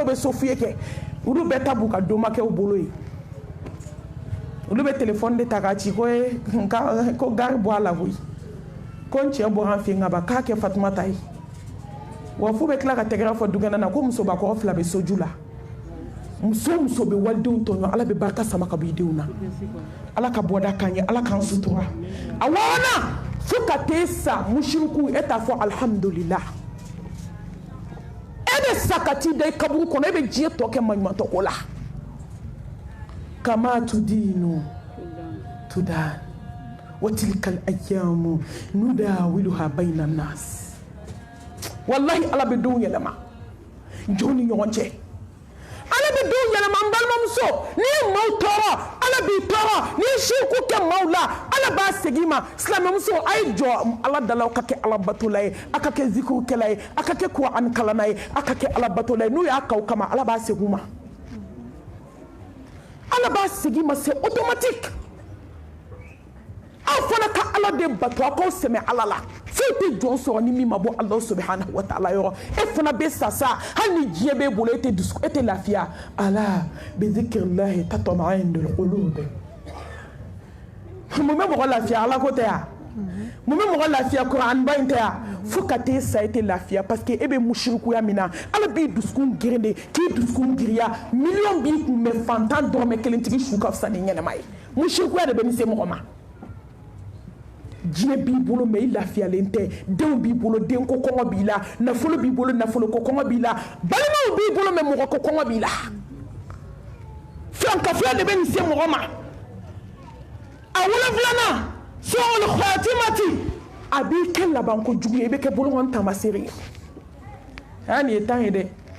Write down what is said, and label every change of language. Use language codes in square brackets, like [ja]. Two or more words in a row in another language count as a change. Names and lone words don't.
[bm] bɛ so fiyɛ kɛ olu bɛɛ ta b'u ka domakɛw bolo ye olu bɛ telefɔni de ta k'a ci ko gari bɔ a la koyi ko n cɛ bɔra an fɛ yen ka ban k'a kɛ Fatumata ye wa fo bɛ tila ka tɛgɛrɛ fɔ dukɛnɛ na ko musobakɔrɔ 2 bɛ soju la muso bɛ walidenw tɔɲɔ ala bɛ barika sama ka bɔ i denw na ala ka bɔda k'an ye ala k'an sutura a wɔɔrɔnan fo ka t'e sa musiriku e t'a fɔ alhamdulillah e bɛ sa ka t'i da i kaburu kɔnɔ e bɛ diɲɛ tɔ kɛ maɲumantɔ ko la [ar] كما تدين تدان وتلك الأيام نداولها بين الناس والله [bm] ala bɛ denw yɛlɛma jɔn ni ɲɔgɔn cɛ ala bɛ denw yɛlɛma n balimamuso n'i ye maaw tɔɔrɔ ala b'i tɔɔrɔ n'i ye siriku kɛ maaw la ala b'a segin i ma silamɛmuso a ye jɔ ala dala aw ka kɛ ala batola ye a ka kɛ zikirukɛla ye a ka kɛ kuran kalanna ye a ka kɛ ala batola ye n'u y'a k'aw kama ala b'a segin u ma ala b'a segin i ma [fr] c'est automatique [bm] aw fana ka ala de bato aw k'aw sɛmɛ ala la foyi tɛ jɔn sɔrɔ ni min ma bɔ ala [ar] سبحانه وتعالى [bm] yɔrɔ e fana bɛ sa sa hali ni diɲɛ b'e bolo e tɛ lafiya [ar] ألا بذكر الله تطمئن القلوب [bm] mun bɛ mɔgɔ lafiya ala ko tɛ yan mun bɛ mɔgɔ lafiya kuran ba in tɛ yan fo ka t'e sa e tɛ lafiya [fr] parce que [bm] e bɛ musirikuya min na ala b'i dusukun geren de k'i dusukun giriya miliyɔn b'i kun mɛ fantan dɔrɔmɛ 1 tigi su ka fisa ni ɲɛnɛma ye musirikuya de bɛ nin se mɔgɔ ma diɲɛ b'i bolo mais i lafiyalen tɛ denw b'i bolo denko kɔngɔ b'i la nafolo b'i bolo nafoloko kɔngɔ b'i la balimaw b'i bolo mais mɔgɔ ko kɔngɔ b'i la filankafiya de bɛ nin se mɔgɔ ma a wolonfilanan [ar] سوء الخاتمة [bm] a b'i kɛ labanko jugu ye i bɛ kɛ bolokɔni taamaseere ye nin ye temps ye dɛ